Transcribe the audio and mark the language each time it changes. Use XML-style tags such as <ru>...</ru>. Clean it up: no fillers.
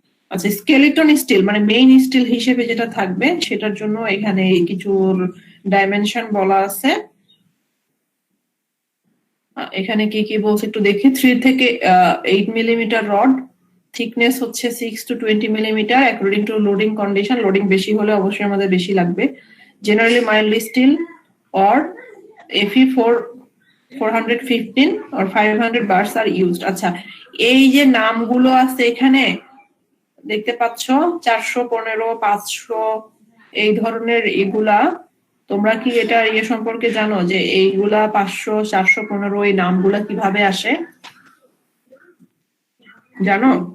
<bn>আচ্ছা, skeleton still মানে main still হিসেবে যেটা থাকবে, সেটার জন্য এখানে কিছু ডাইমেনশন বলা আছে। এখানে কি কি বলছে একটু দেখি। 3 থেকে 8 মিলিমিটার রড, থিকনেস হচ্ছে 6 to 20 millimetre according to loading condition. Loading বেশি হলে অবশ্যই আমাদের বেশি লাগবে।</bn> <en>Generally mild steel or Fe 415 or 500 bars are used.</en> <bn>আচ্ছা, এই যে নামগুলো আছে এখানে দেখতে পাচ্ছ, 415, 500, এই ধরনের এগুলা, তোমরা কি এটা ইয়ে সম্পর্কে জানো যে এইগুলা 500, 415 এই নামগুলা কিভাবে আসে জানো?</bn>